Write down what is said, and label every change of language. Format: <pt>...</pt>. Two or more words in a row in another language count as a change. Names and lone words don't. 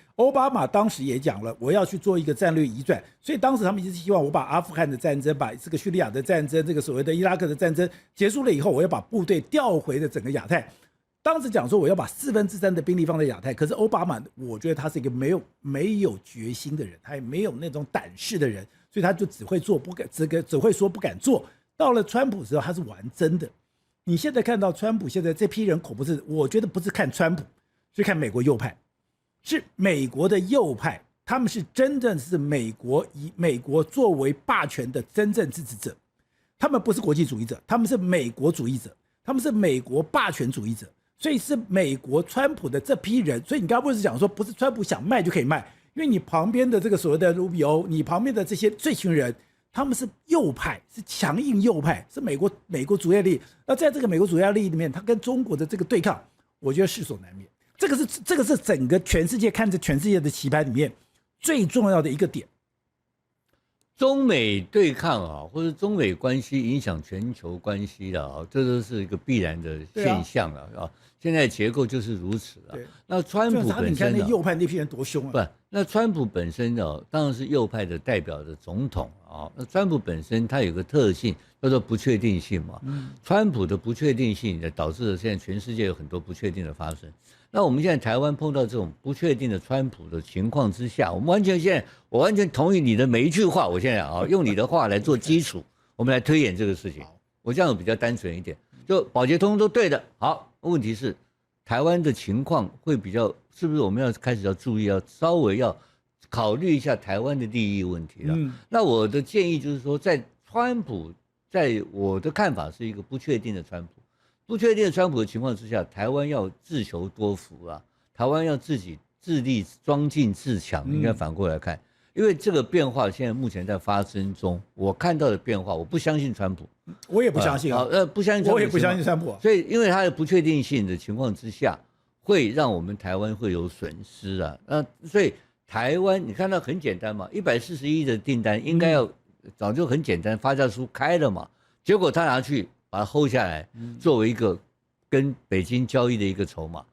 <zh>奧巴馬當時也講了，我要去做一個戰略移轉，所以當時他們一直希望我把阿富汗的戰爭、把這個敘利亞的戰爭、這個所謂的伊拉克的戰爭結束了以後，我要把部隊調回了整個亞太。當時講說我要把3/4的兵力放在亞太，可是奧巴馬我覺得他是一個沒有決心的人，他也沒有那種膽識的人，所以他就只會做不敢，只會說不敢做。到了川普之後，他是玩真的。你現在看到川普现在這批人恐怖是，我覺得不是看川普，是看美國右派，是美國的右派，他們是真正是美國以美國作為霸權的真正支持者，他們不是國際主義者，他們是美國主義者，他們是美國霸權主義者。所以是美國川普的這批人，所以你剛剛不是講說不是川普想賣就可以賣，因為你旁邊的這個所謂的盧比歐，你旁邊的這群人，他們是右派，是強硬右派，是美國主要利益。那在這個美國主要利益裡面，他跟中國的這個對抗，我覺得勢所難免。這個是整個全世界看着全世界的棋盤裡面最重要的一個點。中美對抗啊，或者中美關係影響全球關係的啊，這都是一個必然的現象啊。現在結構就是如此啊。那川普本身，你看那右派那批人多兇啊！不，那川普本身呢，當然是右派的代表的總統啊。那川普本身他有個特性叫做不確定性嘛。川普的不確定性也導致了現在全世界有很多不確定的發生。那我們現在台灣碰到這種不確定的川普的情況之下，我完全同意你的每一句話。我現在啊，用你的話來做基礎，我們來推演這個事情。我這樣比較單純一點，就保潔通都對的。好，問題是台灣的情況會比較，是不是我們要開始要注意，要稍微要考慮一下台灣的利益問題了？那我的建議就是說，在川普，在我的看法是一個不確定的川普。不確定的川普的情況之下，台灣要自求多福啊！台灣要自己自立、莊敬自強，應該反過來看，因為這個變化現在目前在發生中，我看到的變化，我不相信川普，我也不相信不相信川普，我也不相信川普。所以，因為它的不確定性的情況之下，會讓我們台灣會有損失啊。所以台灣你看到很簡單嘛，140億的訂單應該要早就很簡單，發價書開了嘛，結果他拿去把它 hold 下來，作為一個跟北京交易的一個籌碼。</zh>